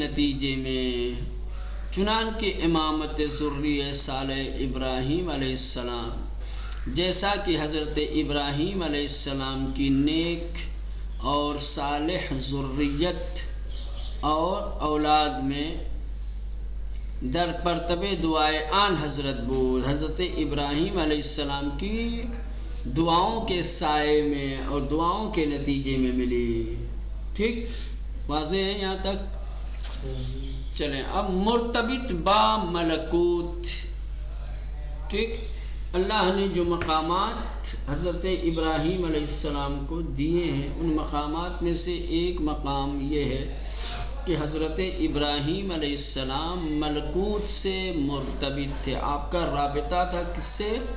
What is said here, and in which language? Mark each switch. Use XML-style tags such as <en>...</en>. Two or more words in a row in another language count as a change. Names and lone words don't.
<ur>نتیجے میں، چنانکہ امامت ذریہ صالح ابراہیم علیہ السلام، جیسا کہ حضرت ابراہیم علیہ السلام کی نیک اور صالح ذریت اور اولاد میں</ur> <fa>در پرتبے دعائے آن حضرت بود،</fa> <ur>حضرت ابراہیم علیہ السلام کی دعاؤں کے سائے میں اور دعاؤں کے نتیجے میں ملی۔ ٹھیک، واضح ہے یہاں تک؟ چلیں اب</ur> <fa>مرتبط با ملکوت۔</fa> <ur>ٹھیک، اللہ نے جو مقامات حضرت ابراہیم علیہ السلام کو دیے ہیں، ان مقامات میں سے ایک مقام یہ ہے کہ حضرت ابراہیم علیہ السلام ملکوت سے مرتبط تھے، آپ کا رابطہ تھا کس سے؟</ur>